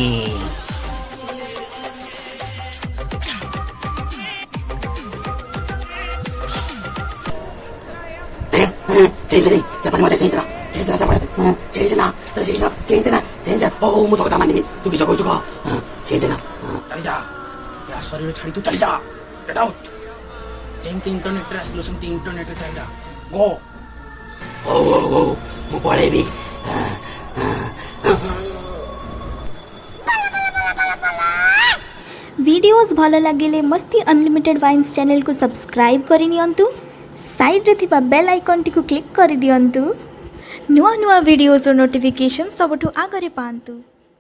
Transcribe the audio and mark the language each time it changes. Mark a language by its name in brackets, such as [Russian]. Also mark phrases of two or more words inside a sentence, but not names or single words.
[Odia] ମୁଁ ତ କଥା ମାନିବି ତୁ କିସ କହୁଛୁ କହ ଚାଲିଯା ଶରୀର ଛାଡି ତୁ ଚାଲିଯା [English] Get out! [Odia] ଯେମିତି ଇଣ୍ଟରନେଟରେ ଆସିଲୁ ସେମିତି ଇଣ୍ଟରନେଟରେ ଚାଲିଲା ଗୋ ହଉ ମୁଁ ପଳେଇବି ଭିଡିଓସ ଭଲ ଲାଗେ ମସ୍ତି ଅନଲିମିଟେଡ ୱାଇନ୍ସ ଚ୍ୟାନେଲ କୁ ସବସ୍କ୍ରାଇବ କରନ୍ତୁ ସାଇଡ ରେ ଥିବା [English] bell icon [Odia] ଟି କୁ କ୍ଲିକ କରି ଦିଅନ୍ତୁ ନୂଆ ନୂଆ ଭିଡିଓସ ର ନୋଟିଫିକେସନ ସବୁଠୁ ଆଗରେ ପାଆନ୍ତୁ।